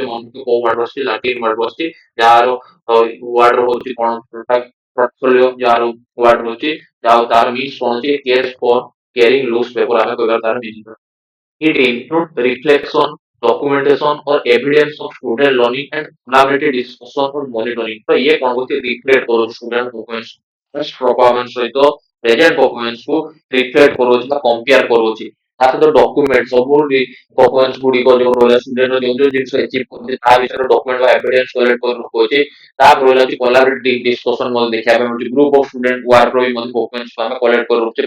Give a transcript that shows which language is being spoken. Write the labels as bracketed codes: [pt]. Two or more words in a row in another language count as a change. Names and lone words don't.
[or] ମନକୁ କୋଉ ୱାର୍ଡ ଆସୁଛି ଲାଟିନ ୱାର୍ଡ ଆସୁଛି ଯାହାର ୱାର୍ଡ ହଉଛି କଣ ପୋର୍ଟଫୋଲିଓ ଯାହାର ୱାର୍ଡ ରହୁଛି ଯାହା ତାର ମିନ୍ସ କଣ ହଉଛି [en] case for carrying loose paper [or] ଆମେ କହିବା ତାର ମିନିଂ। [en] It includes reflection, documentation or evidence of student learning and collaborative discussion or monitoring। [or] ତ ଇଏ କଣ କରୁଛି ରିଫ୍ଲେକ୍ଟ କରୁଛି [en] student performance [or] ସହିତ [en] present performance [or] କୁ ରିଫ୍ଲେକ୍ଟ କରୁଛି ବା କମ୍ପେୟାର କରୁଛି। ତା ସହିତ ଡକ୍ୟୁମେଣ୍ଟ ସବୁ ପରଫର୍ମାନ୍ସ ଗୁଡିକ ଯୋଉ ରହିଲା ଷ୍ଟୁଡେଣ୍ଟ ଯୋଉ ଯୋଉ ଜିନିଷ ଆଚିଭ୍ କରୁଛି ତା ବିଷୟରେ ଡକ୍ୟୁମେଣ୍ଟ ବା ଏଭିଡେନ୍ସ କଲେକ୍ଟ କରି ରଖୁଛି। ତାପରେ ରହିଲା ହଉଛି [en] collaborative discussion [or] ମଧ୍ୟ ଦେଖିବା ପାଇଁ ମିଳୁଛି। [en] group of student work [or] ର ବି ମଧ୍ୟ ଡକ୍ୟୁମେଣ୍ଟ ଆମେ କଲେକ୍ଟ କରି ରଖୁଛେ।